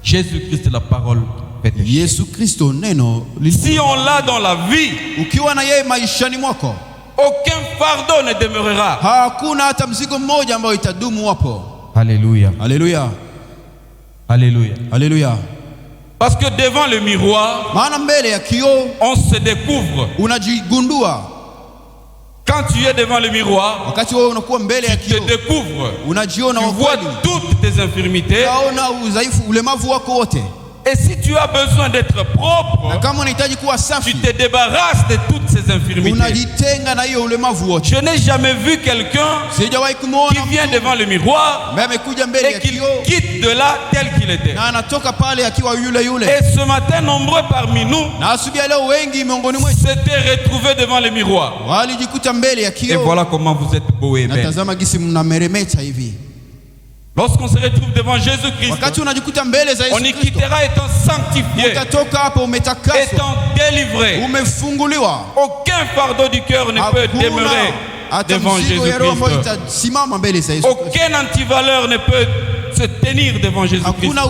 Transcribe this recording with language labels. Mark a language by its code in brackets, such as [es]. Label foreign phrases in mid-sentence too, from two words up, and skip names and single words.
[fr] Jésus-Christ la parole fait [sw] Yesu Kristo neno. [fr] Si on l'a dans la vie, [sw] ukiwa na yeye maishani mwako, [fr] aucun fardeau ne demeurera. [sw] Hakuna hata mzigo mmoja ambao itadumu hapo. Alléluia. Alléluia. Alléluia. Alléluia. [fr] Parce que devant le miroir, [sw] maana mbele ya kioo [fr] on se découvre. [sw] Unajigundua. [fr] Quand tu es devant le miroir, [sw] wakati wewe unakuwa mbele ya kioo, [fr] tu te découvres. [sw] Unajiona, [fr] tu vois toutes tes infirmités. [sw] Unaona udhaifu, ulemavu wako wote. [fr] Et si tu as besoin d'être propre, [sw] na kama unahitaji kuwa safi, [fr] tu te débarrasses de toutes ces infirmités. [sw] Unajitenga na hiyo ulemavu wote. [fr] Je n'ai jamais vu quelqu'un qui vient devant le miroir et qui quitte de là tel qu'il était. [sw] na anatoka pale akiwa yule yule. [fr] Et ce matin, nombreux parmi nous [sw] na asubuhi leo wengi miongoni mwetu [fr] s'étaient retrouvés devant le miroir. [sw] walijikuta mbele ya kioo. [fr] Et voilà comment vous êtes beaux et belles. [sw] Natazama gisi mnameremeta hivi. [fr] Lorsqu'on se retrouve devant Jésus-Christ, on y quittera étant sanctifié, étant délivré. Aucun fardeau du cœur ne peut demeurer devant Jésus-Christ. Aucun antivaleur ne peut se tenir devant Jésus-Christ.